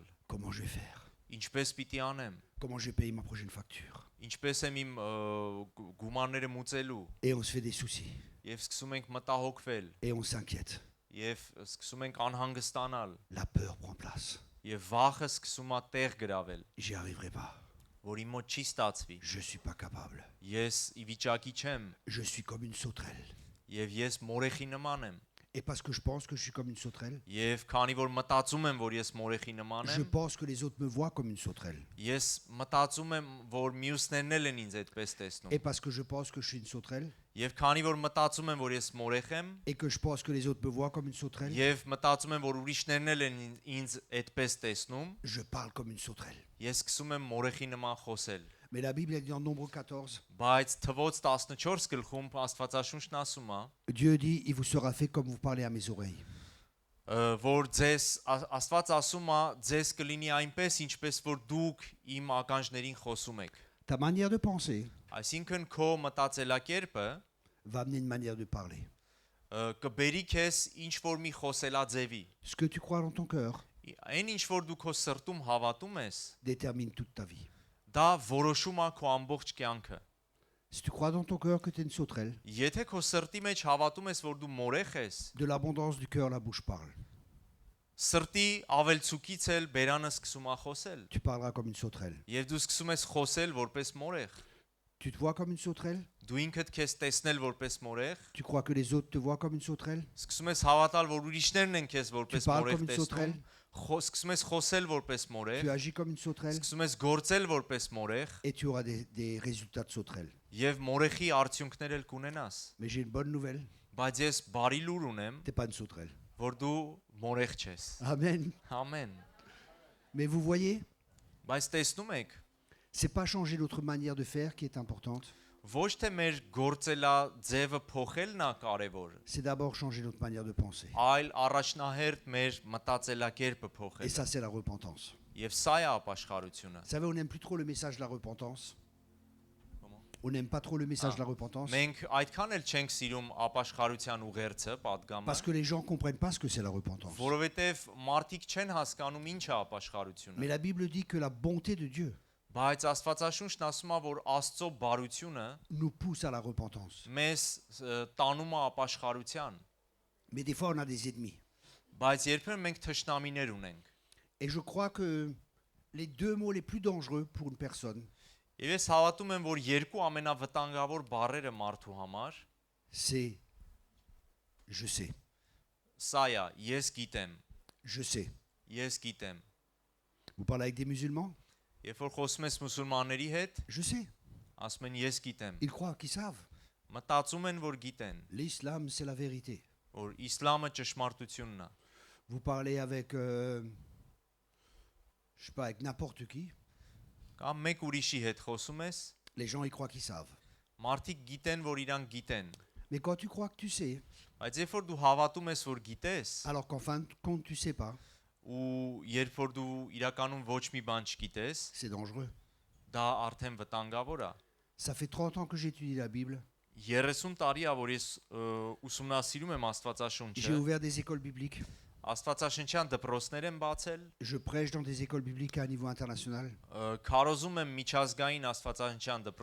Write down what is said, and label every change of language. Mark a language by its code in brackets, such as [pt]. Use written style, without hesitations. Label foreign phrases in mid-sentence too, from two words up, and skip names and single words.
[fr] Comment je vais faire? [hy] Ինչպես պիտի անեմ։ [fr] Comment je vais payer ma prochaine facture? [hy] Ինչպես եմ իմ գումարները մուծելու։ [fr] Et on se fait des soucis. [hy] Եվ սկսում ենք մտահոգվել [fr] Et on s'inquiète. [hy] եւ սկսում ենք անհանգստանալ [fr] La peur prend place. [hy] եւ վախը սկսում է տեղ գրավել, [fr] J'y arriverai pas. [hy] որ իմ մոտ չի ստացվի։ [fr] Je suis pas capable. [hy] Ես ի վիճակի չեմ [fr] Je suis comme une sauterelle. [hy] եւ ես մորեխի նման եմ։ [fr] Et parce que je pense que je suis comme une sauterelle, [hy] Եվ քանի որ մտածում եմ, որ ես մորեխի նման [fr] je [hy] եմ, [fr] pense que les autres me voient comme une sauterelle. [hy] ես մտածում եմ, որ մյուսներն էլ են ինձ այդպես տեսնում։ [fr] Et parce que je pense que je suis une sauterelle, [hy] Եվ քանի որ մտածում եմ, որ ես մորեխ եմ, [fr] et que je pense que les autres me voient comme une sauterelle, [hy] եւ մտածում եմ, որ ուրիշներն էլ են ինձ այդպես տեսնում, [fr] je parle comme une sauterelle. [hy] ես սկսում եմ մորեխի նման խոսել։ [fr] Mais la Bible elle dit en Nombre 14, [hy] Բայց թվոց 14 գլխում Աստվածաշունչն ասում է, [fr] Dieu dit, il vous sera fait comme vous parlez à mes oreilles. [hy] որ ձեզ Աստված ասում է, ձեզ կլինի այնպես, ինչպես որ դուք իմ ականջներին խոսում եք։ [fr] Ta manière de penser [hy] Այսինքն քո մտածելակերպը [fr] va amener une manière de parler. [hy] կբերի քեզ ինչ որ մի խոսելաձևի։ [fr] Ce que tu crois dans ton cœur [hy] Այն ինչ որ դու քո սրտում հավատում ես, [fr] détermine toute ta vie. [hy] դա որոշում է քո ամբողջ կյանքը։ [fr] Si tu crois dans ton cœur que tu es une sauterelle, [hy] Եթե քո սրտի մեջ հավատում ես, որ դու մորեխ ես, [fr] de l'abondance du cœur, la bouche parle. [hy] սրտի ավելցուկից էլ բերանը սկսում է խոսել։ [fr] Tu parleras comme une sauterelle. [hy] Եվ դու սկսում ես խոսել որպես մորեխ։ [fr] Tu te vois comme une sauterelle? [hy] Դու ինքդ քեզ տեսնել որպես մորեխ, [fr] Tu crois que les autres te voient comme une sauterelle? [hy] սկսում ես հավատալ, որ ուրիշներն են քեզ [fr] Tu [hy] որպես [fr] parles [hy] մորեխ [fr] comme une [hy] տեսնում, [fr] sauterelle? [hy] Սկսում ես խոսել որպես մորեղ, [fr] tu agis comme une sauterelle [hy] սկսում ես գործել որպես մորեղ [fr] et tu auras des résultats de sauterelle. [hy] եւ մորեխի արդյունքներ էլ կունենաս։ [fr] Mais j'ai une bonne nouvelle, [hy] Բայց ես բարի լուր ունեմ, [fr] tu n'es pas une sauterelle. [hy] որ դու մորեղ չես։ [fr] Amen. [hy] Ամեն։ [fr] Mais vous voyez, [hy] Բայց տեսնում եք, [fr] c'est pas changer notre manière de faire qui est importante, [hy] ոչ թե մեր գործելա ձևը փոխելն է կարևոր, [fr] c'est d'abord changer notre manière de penser. [hy] այլ առաջնահերթ մեր մտածելակերպը [fr] Et [hy] փոխելը։ [fr] ça, c'est la repentance. [hy] Եւ sա է ապաշխարությունը։ [fr] Vous savez, on n'aime plus trop le message de la repentance. On n'aime pas trop le message de la repentance [hy] Մենք այդքան էլ չենք սիրում ապաշխարության ուղերձը, պատգամը, [fr] parce que les gens ne comprennent pas ce que c'est la repentance. [hy] որովհետեւ մարդիկ չեն հասկանում ինչ է ապաշխարությունը։ [fr] Mais la Bible dit que la bonté de Dieu [hy] Բայց Աստվածաշունչն ասում է, որ Աստծո բարությունը [fr] nous pousse à la repentance. [hy] մեզ տանում է ապաշխարության, [fr] Mais des fois, on a des ennemis. [hy] բայց երբեմն մենք թշնամիներ ունենք։ [fr] Et je crois que les deux mots les plus dangereux pour une personne, [hy] Եվ ես հավատում եմ, որ երկու ամենավտանգավոր բառերը մարդու համար [fr] c'est je sais, [hy] սա է, ես գիտեմ, [fr] je sais. [hy] ես գիտեմ։ [fr] Vous parlez avec des musulmans? [hy] Երբ որ խոսում ես մուսուլմանների հետ, [fr] Je sais. [hy] ասում են ես gիտեմ։ [fr] Ils croient qu'ils savent. [hy] Մտածում են, որ գիտեն, [fr] L'islam, c'est la vérité. [hy] որ իսլամը ճշմարտությունն է։ [fr] Vous parlez avec, je sais pas, avec n'importe qui. [hy] Կամ մեկ ուրիշի հետ խոսում ես, [fr] Les gens, ils croient qu'ils savent. [hy] մարդիկ գիտեն, որ իրանք գիտեն։ [fr] Mais quand tu crois que tu sais, [hy] Բայց երբ որ դու հավատում ես, որ գիտես, [fr] alors qu'en fin de compte, tu sais pas, [hy] ու երբ որ դու իրականում ոչ մի բան չգիտես, [fr] c'est dangereux. [hy] դա արդեն վտանգավոր է։ [fr] Ça fait 30 ans que j'étudie la Bible. [hy] 30 տարի է, որ ես ուսումնասիրում եմ [fr] J'ai [hy] Աստվածաշունչը, [fr] ouvert des écoles bibliques. [hy] Աստվածաշնչյան դպրոցներ եմ բացել, [fr] Je prêche dans des écoles bibliques à un niveau international. [hy] քարոզում եմ միջազգային Աստվածաշնչյան [fr] Et je me